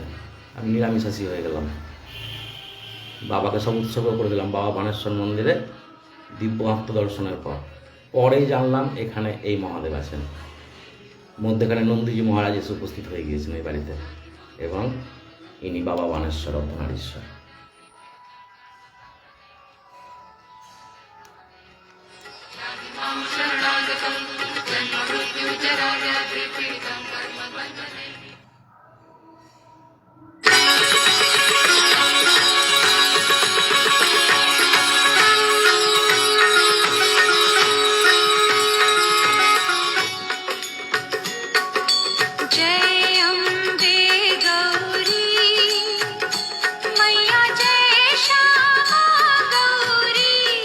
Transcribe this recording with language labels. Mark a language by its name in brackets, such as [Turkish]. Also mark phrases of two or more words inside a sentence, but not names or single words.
[Bangla] আমি নিরামিষাশী হয়ে গেলাম, বাবাকে সব উৎসর্গ করে দিলাম বাবা বানেশ্বর মন্দিরে দিব্য আত্মদর্শনের পরেই জানলাম এখানে এই মহাদেব আছেন। মধ্যেখানে নন্দীজি মহারাজ এসে উপস্থিত হয়ে গিয়েছেন এই বাড়িতে, এবং ইনি বাবা বানেশ্বর অর্ধনারীশ্বর। [Sanskrit] मां शरणागतं जन्ममृत्युजराव्याधिपीडितं कर्मबन्धने [Hindi] जय अम्बे गौरी मैया जय श्यामा गौरी